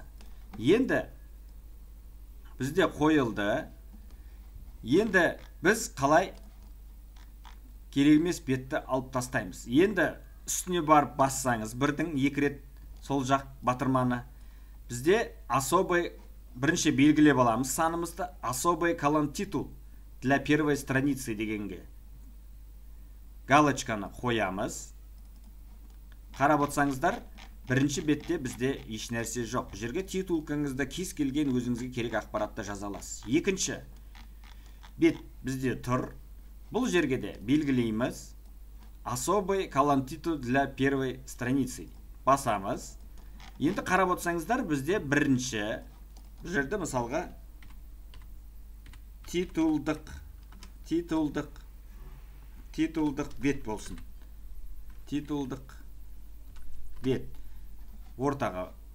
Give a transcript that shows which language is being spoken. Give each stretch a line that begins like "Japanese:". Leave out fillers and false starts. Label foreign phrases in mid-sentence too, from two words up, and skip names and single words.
Kazakh: Енді бізде қойылды. Енді біз қалай керек емес бетті алып тастаймыз. Енді үстіне барып бассаңыз, 1-2 рет сол жақ батырманы. Бізде особый, бірінші белгілеп аламыз санымызды,
Russian: особый колон титул для первой страницы
Kazakh: дегенге галочканы қоямыз. Қарап отсаңыздар, бірінші бетте бізде еш нәрсе жоқ. Бұл жерге титулкаңызда кез келген өзіңізге керек ақпаратты жаза аласыз. Екінші бет бізде тұр. Бұл жерге де белгілейміз.
Russian: Особый колонтитул для первой страницы.
Kazakh: Басамыз. Енді қарап отырсаңыздар, бізде бірінші, бұл жерде мысалға титулдық бет болсын. Титулдық бет ортаға.